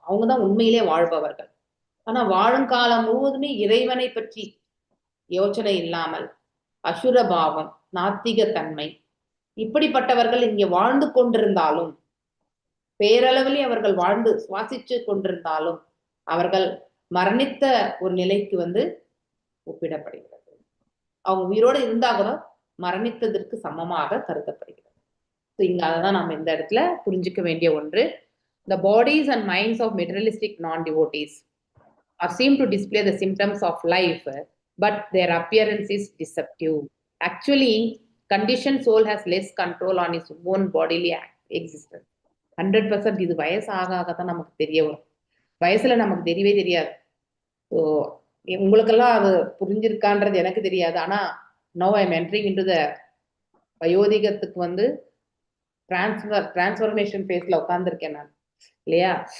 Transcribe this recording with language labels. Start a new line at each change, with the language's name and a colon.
Tamil: அவங்கதான் உண்மையிலே வாழ்பவர்கள். ஆனா வாழும் காலம் முழுவதுமே இறைவனை பற்றி யோசனை இல்லாமல் அசுரபாவம், நாத்திக தன்மை, இப்படிப்பட்டவர்கள் இங்கே வாழ்ந்து கொண்டிருந்தாலும், பேரளவிலே அவர்கள் வாழ்ந்து சுவாசிச்சு கொண்டிருந்தாலும் அவர்கள் மரணித்த ஒரு நிலைக்கு வந்து ஒப்பிடப்படுகிறது. அவங்க உயிரோடு இருந்தா கூட மரணித்ததற்கு சமமாக கருதப்படுகிறது. இங்க அதான் நம்ம இந்த இடத்துல புரிஞ்சுக்க வேண்டிய ஒன்று.
English: The bodies and minds of materialistic non-devotees are seen to display the symptoms of life, but their appearance is deceptive. Actually, conditioned soul has less control on its own bodily existence.
Tamil: 100% இது வயசு ஆக ஆகத்தான் நமக்கு தெரிய வரும். வயசுல நமக்கு தெரியவே தெரியாது. ஸோ உங்களுக்கெல்லாம் அது புரிஞ்சிருக்கான்றது எனக்கு தெரியாது. ஆனா
English: no I am entering into the
Tamil: வயோதிகத்துக்கு வந்து டிரான்ஸ்ஃபர்மேஷன் ஃபேஸ்ல உட்கார்ந்துருக்கேன் நான் இல்லையா?